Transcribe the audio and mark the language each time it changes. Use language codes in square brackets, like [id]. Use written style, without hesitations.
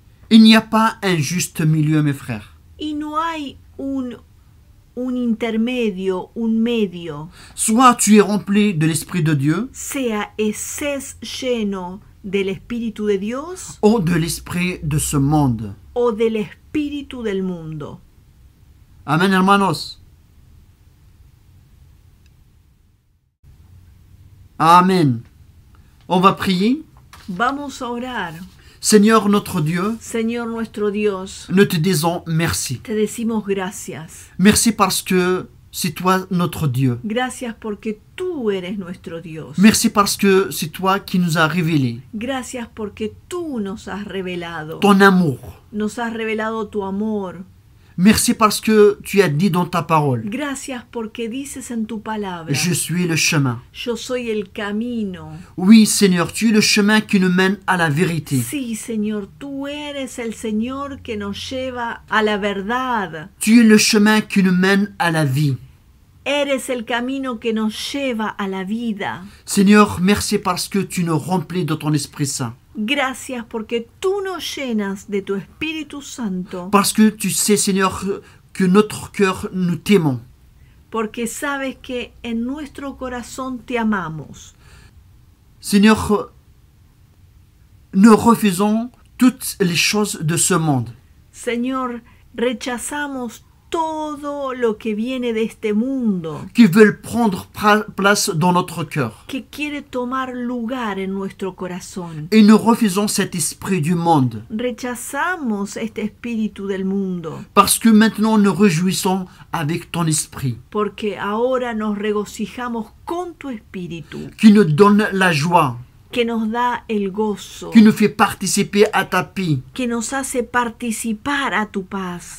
[fr] Il n'y a pas un juste milieu, mes frères. [es] Y no hay un intermedio, un medio. [fr] Soit tu es rempli de l'esprit de Dieu, [es] Sea estés lleno del espíritu de Dios [fr] ou de l'esprit de ce monde. [es] o del espíritu del mundo. Amen, hermanos. [fr] Amen. On va prier. [es] Vamos a orar. [fr] Seigneur notre Dieu, [es] Señor nuestro Dios, [fr] nous te disons merci. [es] te decimos gracias. [fr] Merci parce que c'est toi notre Dieu. [es] Gracias porque tú eres nuestro Dios. [fr] Merci parce que c'est toi qui nous as révélé [es] Gracias porque tú nos has revelado. [fr] ton amour. [es] Nos has revelado tu amor. [fr] Merci parce que tu as dit dans ta parole, [es] Gracias porque dices en tu palabra, [fr] je suis le chemin. [es] yo soy el camino. [fr] Oui, Seigneur, tu es le chemin qui nous mène à la vérité. [es] Sí, Señor, tú eres el Señor que nos lleva a la verdad. [fr] Tu es le chemin qui nous mène à la vie. [es] Eres el camino que nos lleva a la vida. [fr] Seigneur, merci parce que tu nous remplis de ton Esprit Saint. [es] Gracias porque tú nos llenas de tu Espíritu Santo. [fr] Parce que tu sais, Seigneur, que notre cœur, nous t'aimons. [es] Porque sabes que en nuestro corazón te amamos. [fr] Seigneur, nous refusons toutes les choses de ce monde. [es] Señor, rechazamos todo lo que viene de este mundo, [fr] Qui veulent prendre place dans notre cœur. [es] que quiere tomar lugar en nuestro corazón. [fr] Et nous refusons cet esprit du monde. [es] Rechazamos este espíritu del mundo, [fr] Parce que maintenant nous réjouissons avec ton esprit. [es] porque ahora nos regocijamos con tu espíritu, [fr] Qui nous donne la joie. [es] que nos da el gozo, [fr] Qui nous fait participer à ta paix, [es] que nos hace participar a tu paz,